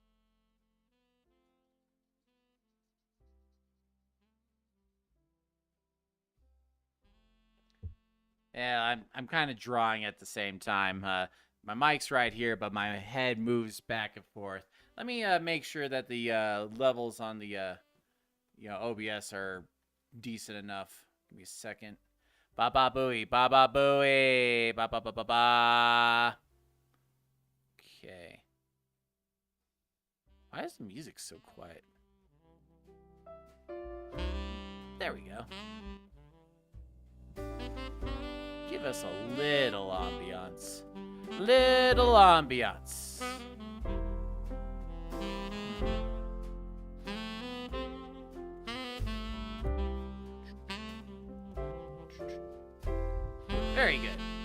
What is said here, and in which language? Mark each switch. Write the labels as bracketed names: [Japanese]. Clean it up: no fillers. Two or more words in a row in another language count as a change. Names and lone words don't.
[English] Yeah, I'm kind of drawing at the same time. My mic's right here, but my head moves back and forth. Let me make sure that the levels on the OBS are decent enough. Give me a second. Ba ba booey, ba ba booey, ba ba ba ba ba. Okay. Why is the music so quiet? There we go. Give us a little ambiance. Little ambiance. Very good.